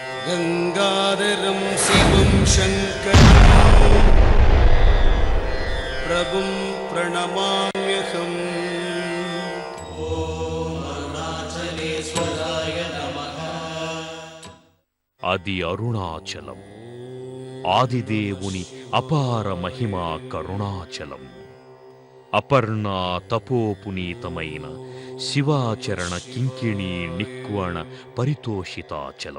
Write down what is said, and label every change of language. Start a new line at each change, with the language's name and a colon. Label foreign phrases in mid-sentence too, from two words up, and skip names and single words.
Sanskrit: गंगाधरं शिवं शङ्करं प्रभुं प्रणमाम्यहम्। ॐ अरुणाचलेश्वराय नमः।
Telugu: అది అరుణాచలం, ఆదిదేవుని అపార మహిమా కరుణాచలం. అపర్ణా తపోపునీతమైన శివాచరణ కింకిణీ నిక్వణ పరితోషితాచలం.